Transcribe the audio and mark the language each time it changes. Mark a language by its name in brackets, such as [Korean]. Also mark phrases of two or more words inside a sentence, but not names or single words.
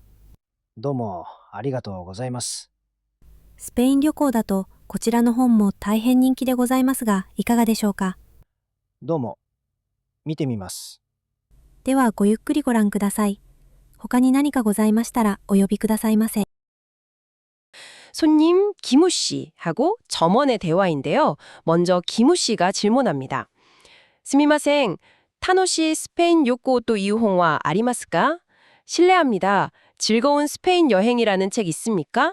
[Japanese] どうもありがとうございます。スペイン旅行だとこちらの本も大変人気でございますが、いかがでしょうか。どうも。見てみます。ではごゆっくりご覧ください。他に何かございましたらお呼びくださいませ。 [Korean] 손님 김우 씨하고 점원의 대화인데요. 먼저 김우 씨가 질문합니다. [Japanese] すみません、楽しいスペイン旅行という本はありますか? [Korean] 실례합니다. 즐거운 스페인 여행이라는 책 있습니까?